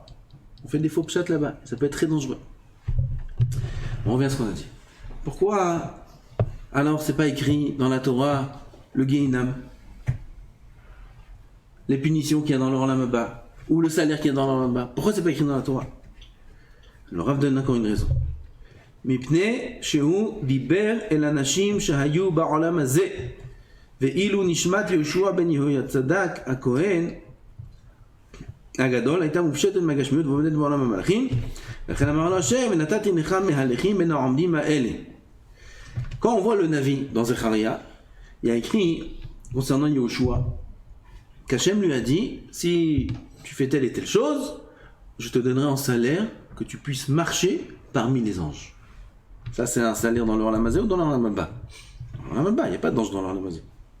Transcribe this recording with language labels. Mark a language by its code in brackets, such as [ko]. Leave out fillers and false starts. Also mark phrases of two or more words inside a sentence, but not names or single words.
[fr] On fait des faux pshat là-bas, ça peut être très dangereux. On revient à ce qu'on a dit. Pourquoi alors c'est pas écrit dans la Torah le Gehinam, les punitions qu'il y a dans l' [he] עולם הבא, [fr] ou le salaire qu'il y a dans l' [he] עולם הבא? [fr] Pourquoi c'est pas écrit dans la Torah? Le Rav donne encore une raison. [he] מפני שהוא דיבר אל אנשים שהיו בעולם הזה ואילו נשמת יהושע בן יהוצדק הכהן הגדול הייתה מופשטת מהגשמיות ועובדת בעולם המלאכים, לכן אמר לו השם ונתתי לך מהלכים בין העומדים האלה. [fr] Quand on voit le Navi dans Zecharia, il y a écrit concernant Yoshua qu'Hachem lui a dit, si tu fais telle et telle chose, je te donnerai en salaire que tu puisses marcher parmi les anges. Ça c'est un salaire dans l' [he] עולם הזה [fr] ou dans l' [he] עולם הבא? [fr] Dans l' [he] עולם הבא, [fr] il n'y a pas d'ange dans l' [he] עולם הזה.